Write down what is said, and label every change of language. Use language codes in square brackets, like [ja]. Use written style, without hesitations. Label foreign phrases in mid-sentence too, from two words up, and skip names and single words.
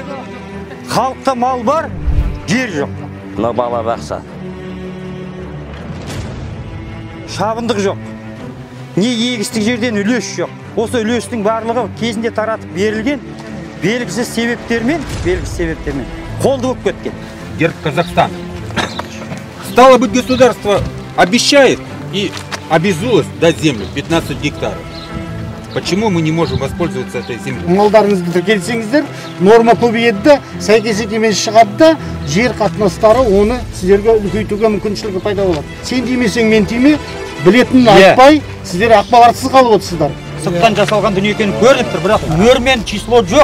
[kk] Халықта мал бар, жер жоқ. Мына бала бақса. Шабындық жоқ. Не егістік жерден үлес жоқ. Осы үлестің барлығы кезінде таратып берілген белгісіз себептермен қолды болып кеткен. [ru] Герб Казахстана. Стало быть, государство обещает и обязует дать землю 15 гектаров. Почему мы не можем воспользоваться этой землей? [kk] Малдарыңызды тіркелсеңіздер, норма көбейеді де, сәйкес шығады да, жер қатынастары оны сіздерге үлкейтуге мүмкіншілігі пайда болады. Сен демесең мен тиме, білетінін айтпай, сіздер ақпаратсыз қалып отырсыздар. Сырттан жасалған дүние екені көрініп тұр, бірақ мөрмен число жоқ.